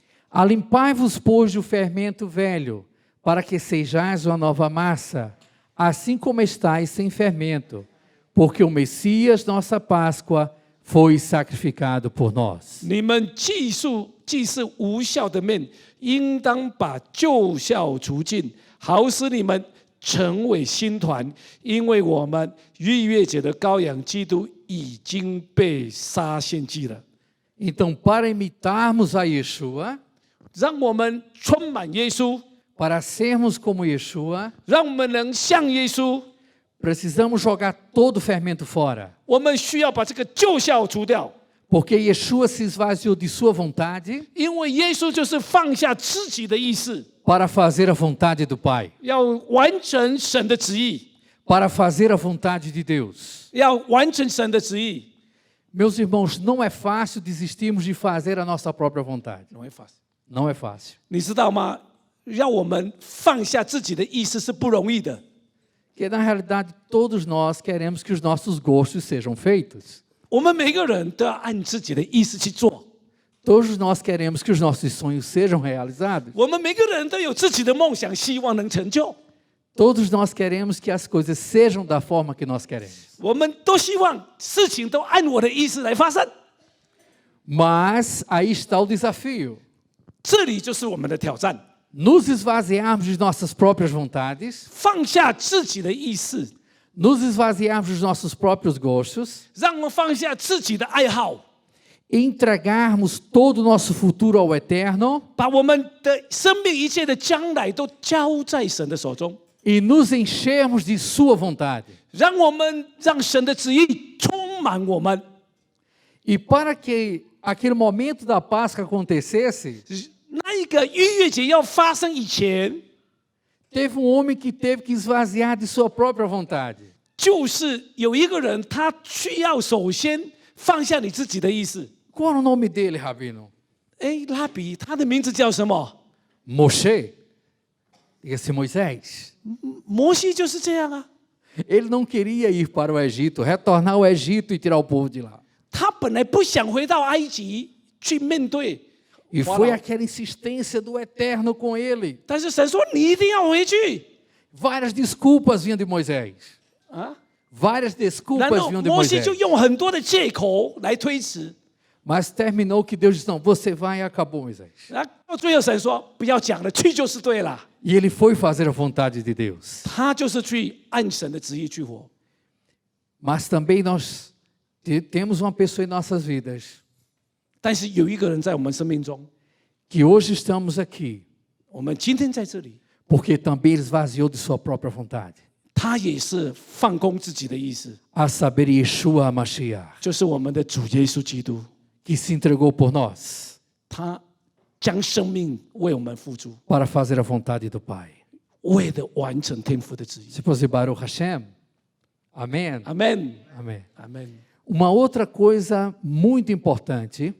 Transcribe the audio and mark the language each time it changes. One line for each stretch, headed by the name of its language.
Portuguese: Alimpai-vos, pois, do fermento velho, para que sejais uma nova massa, assim como estáis sem fermento, porque o Messias, nossa Páscoa, foi sacrificado por nós.
Chinese: 你们既是无效的面，应当把旧酵除尽，好使你们成为新团，因为我们逾越节的羔羊基督已经被杀献祭了。
Portuguese: Então, para imitarmos a Yeshua,
Chinese: 让我们充满耶稣，
Portuguese: para sermos como Yeshua,
Chinese: 让我们能像耶稣。
Portuguese: precisamos jogar todo o fermento fora.
Chinese: 我们需要把这个旧酵除掉，
Portuguese: Porque Yeshua se esvaziou de sua vontade
Chinese: 因为耶稣就是放下自己的意思，
Portuguese: para fazer a vontade do Pai,
Chinese: 要完成神的旨意，
Portuguese: para fazer a vontade de Deus.
Chinese: 要完成神的旨意。
Portuguese: Meus irmãos, não é fácil desistirmos de fazer a nossa própria vontade. Não é fácil.
Chinese: 你知道吗？让我们放下自己的意思是不容易的。
Portuguese: Porque, na realidade, todos nós queremos que os nossos gostos sejam feitos.
Chinese: 我们每个人都要按自己的意思去做，
Portuguese: Todos nós queremos que os nossos sonhos sejam realizados.
Chinese: 我们每个人都有自己的梦想，希望能成就。
Portuguese: Todos nós queremos que as coisas sejam da forma que nós queremos.
Chinese: 我们都希望事情都按我的意思来发生。
Portuguese: Mas aí está o desafio.
Chinese: 这里就是我们的挑战，
Portuguese: Nos esvaziarmos de nossas próprias vontades,
Chinese: 放下自己的意思，
Portuguese: nos esvaziarmos dos nossos próprios gostos,
Chinese: 让我们放下自己的爱好，
Portuguese: entregarmos todo o nosso futuro ao Eterno
Chinese: 把我们的生命一切的将来都交在神的手中，
Portuguese: e nos enchermos de Sua vontade.
Chinese: 让神的旨意充满我们。
Portuguese: E para que aquele momento da Páscoa acontecesse,
Chinese: 那一个逾越节要发生以前，
Portuguese: teve homem que teve que esvaziar de sua própria vontade.
Chinese: 就是有一个人他需要首先放下你自己的意思。
Portuguese: Qual era o nome dele, Rabino?
Chinese: 哎，拉比，他的名字叫什么？
Portuguese: Moshe. Esse Moisés.
Chinese: 摩西就是这样啊。
Portuguese: Ele não queria ir para o Egito, retornar ao Egito e tirar o povo de lá.
Chinese: 他本来不想回到埃及去面对，
Portuguese: E foi aquela insistência do Eterno com ele.
Chinese: 但是神说你一定要回去
Portuguese: Várias desculpas vinham de Moisés. 啊。 Várias
Chinese: 然
Portuguese: desculpas
Chinese: 后
Portuguese: vinham de
Chinese: 摩西
Portuguese: Moisés.
Chinese: 就用很多的借口来推辞，
Portuguese: Mas terminou que Deus disse: não, você vai e acabou, Moisés.
Chinese: 然后到最后神说不要讲了，去就是对了。
Portuguese: E ele foi fazer a vontade de Deus.
Chinese: 他就是去按神的旨意去活。
Portuguese: Mas também nós temos uma pessoa em nossas vidas
Chinese: 但是有一个人在我们生命中，
Portuguese: que hoje estamos aqui
Chinese: 我们今天在这里，
Portuguese: porque também ele esvaziou de sua própria vontade.
Chinese: 他也是放空自己的意思，
Portuguese: A saber, Yeshua HaMashiach,
Chinese: 就是我们的主耶稣基督，
Portuguese: que se entregou por nós
Chinese: 他将生命为我们付出，
Portuguese: para fazer a vontade do Pai.
Chinese: 为了完成天父的旨意。
Portuguese: Se fosse Baruch Hashem. Amém.
Chinese: 阿门，
Portuguese: Amém.
Chinese: 阿门。
Portuguese: Uma outra coisa muito importante,